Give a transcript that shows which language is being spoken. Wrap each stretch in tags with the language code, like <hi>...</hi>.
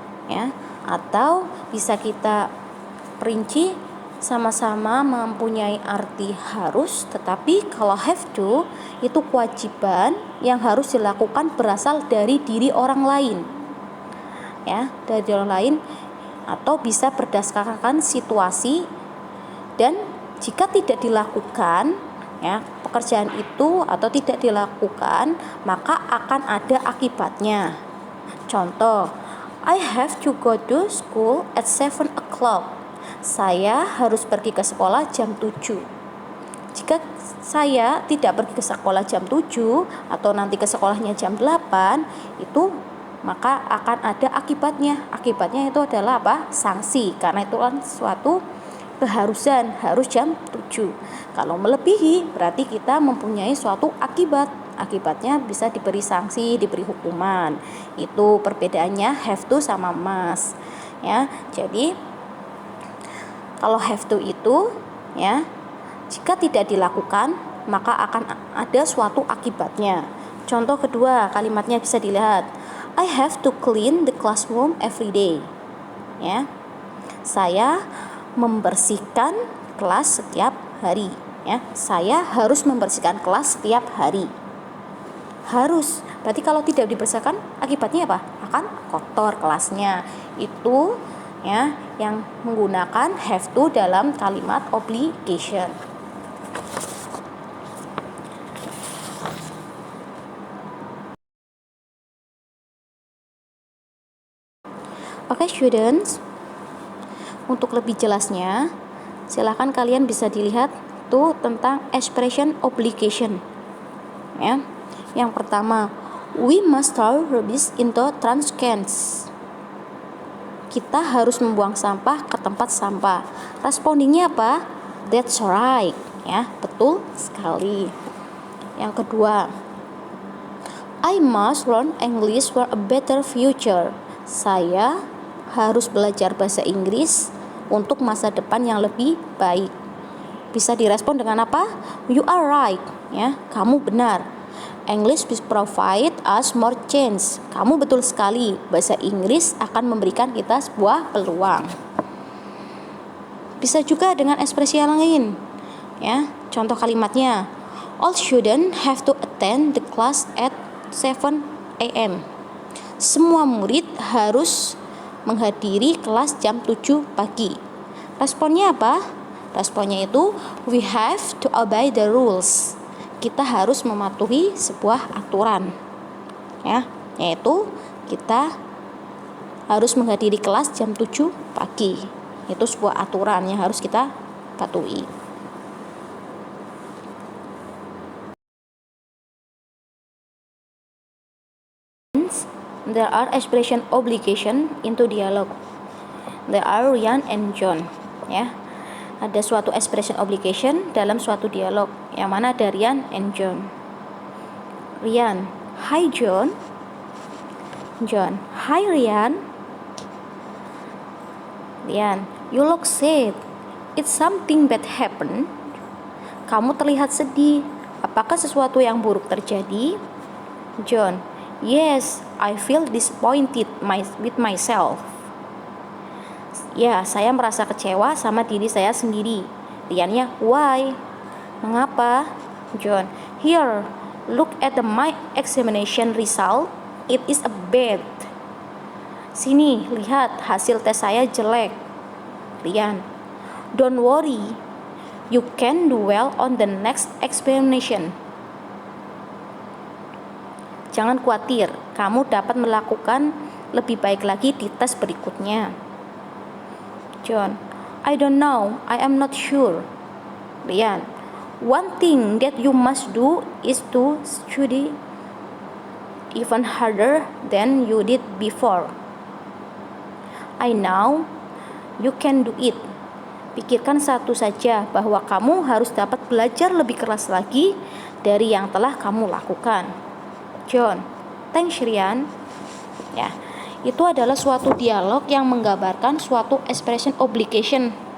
<id>Ya, atau bisa kita perinci sama-sama mempunyai arti harus, tetapi kalau have to itu kewajiban yang harus dilakukan berasal dari diri orang lain. Ya, dari orang lain atau bisa berdasarkan situasi, dan jika tidak dilakukan ya pekerjaan itu atau tidak dilakukan maka akan ada akibatnya. Contoh,</id> <en>I have to go to school at 7 o'clock.</en> <id>Saya harus pergi ke sekolah jam 7. Jika saya tidak pergi ke sekolah jam 7 atau nanti ke sekolahnya jam 8, itu maka akan ada akibatnya. Akibatnya itu adalah apa? Sanksi, karena itu kan suatu keharusan, harus jam 7. Kalau melebihi berarti kita mempunyai suatu akibat. Akibatnya bisa diberi sanksi, diberi hukuman. Itu perbedaannya have to sama must. Ya, jadi kalau have to itu ya, jika tidak dilakukan maka akan ada suatu akibatnya. Contoh kedua, kalimatnya bisa dilihat.</id> <en>I have to clean the classroom every day.</en> <id>Ya. Saya membersihkan kelas setiap hari, ya. Saya harus membersihkan kelas setiap hari. Harus. Berarti kalau tidak dibersihkan akibatnya apa? Akan kotor kelasnya. Itu ya yang menggunakan have to dalam kalimat obligation. Oke, students, untuk lebih jelasnya silakan kalian bisa dilihat tuh tentang expression obligation. Ya. Yang pertama,</id> <en>we must throw rubbish into trash cans.</en> <id>Kita harus membuang sampah ke tempat sampah. Respondingnya apa?</id> <en>That's right.</en> <id>Ya, betul sekali. Yang kedua,</id> <en>I must learn English for a better future.</en> <id>Saya harus belajar bahasa Inggris untuk masa depan yang lebih baik. Bisa direspon dengan apa?</id> <en>You are right.</en> <id>Ya, kamu benar.</id> <en>English will provide us more chance.</en> <id>Kamu betul sekali. Bahasa Inggris akan memberikan kita sebuah peluang. Bisa juga dengan ekspresi yang lain. Ya, contoh kalimatnya.</id> <en>All students have to attend the class at 7 a.m.</en> <id>Semua murid harus menghadiri kelas jam 7 pagi. Responnya apa? Responnya itu</id> <en>we have to obey the rules.</en> <id>Kita harus mematuhi sebuah aturan. Ya, yaitu kita harus menghadiri kelas jam 7 pagi. Itu sebuah aturan yang harus kita patuhi.</id> <en>There are expression obligation into dialogue. There are Ryan and John.</en> <id>Ya, ada suatu expression obligation dalam suatu dialog. Yang mana ada Ryan and John. Ryan,</id> <en>hi John. John, hi Ryan. Ryan, you look sad. It's something bad happened.</en> <id>Kamu terlihat sedih. Apakah sesuatu yang buruk terjadi?</id> <en>John, yes, I feel disappointed with myself.</en> <id>Ya, saya merasa kecewa sama diri saya sendiri. Ryan-nya,</id> <en>why?</en> <id>Mengapa?</id> <en>John, here, look at my examination result. It is a bad.</en> <id>Sini, lihat hasil tes saya jelek.</id> <en>Ryan, don't worry. You can do well on the next examination.</en> <id>Jangan khawatir, kamu dapat melakukan lebih baik lagi di tes berikutnya.</id> <en>John, I don't know, I am not sure. Ryan, One thing that you must do is to study even harder than you did before. I know you can do it.</en> <id>Pikirkan satu saja, bahwa kamu harus dapat belajar lebih keras lagi dari yang telah kamu lakukan. John.</id> <en>Thanks, Rian.</en> <id>Ya, itu adalah suatu dialog yang menggambarkan suatu expression obligation.</id>